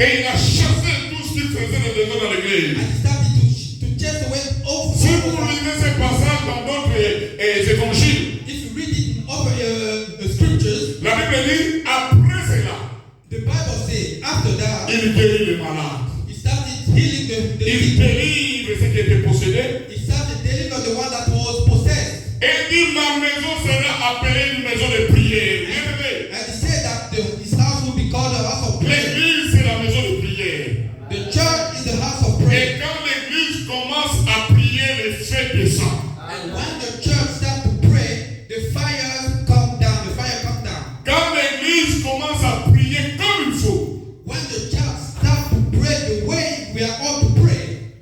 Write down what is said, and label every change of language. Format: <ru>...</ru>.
<fr>et il a chassé tout ce qu'il faisait de dehors dans l'église.</fr> <en>and he started to chase away all</en> <fr>Si vous lisez ce passage dans d'autres évangiles,</fr> <en>If you read it in other scriptures,</en> <fr>la Bible dit, après cela,</fr> <en>the Bible says after that,</en> <fr>il guérit les malades.</fr> <en>he started healing the</en> <fr>Il</fr> <en>sick.</en> <fr>délivre ceux qui étaient possédés.</fr> <en>He started delivering the one that was possessed.</en> <fr>Et dit, ma maison sera appelée une maison de prière. Bien aimé.</fr> <en>And he said that his house will be called a house of prayer.</en> <fr>L'église, c'est la maison de prière.</fr> <en>The church is the house of</en> <fr>Et</fr> <en>prayer.</en> <fr>quand l'église commence à prier, les feux descendent.</fr> <en>And when the church starts to pray, the fire comes down. The fire comes down.</en> <fr>Quand l'église commence à prier comme il faut,</fr> <en>When the church starts to pray the way we are all to pray,</en>